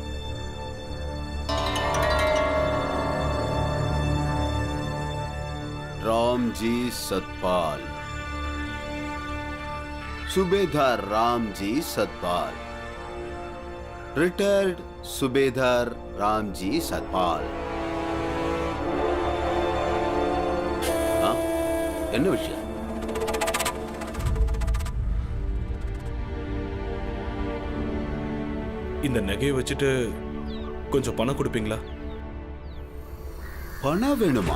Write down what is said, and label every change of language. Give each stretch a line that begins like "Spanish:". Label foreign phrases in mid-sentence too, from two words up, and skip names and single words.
Hindi: रामजी सतपाल, सूबेदार रामजी सतपाल, रिटायर्ड सूबेदार रामजी सतपाल.
Tamil: என்ன விஷயம்? இந்த நகையை வச்சுட்டு கொஞ்சம் பணம் கொடுப்பீங்களா? பணம் வேணுமா?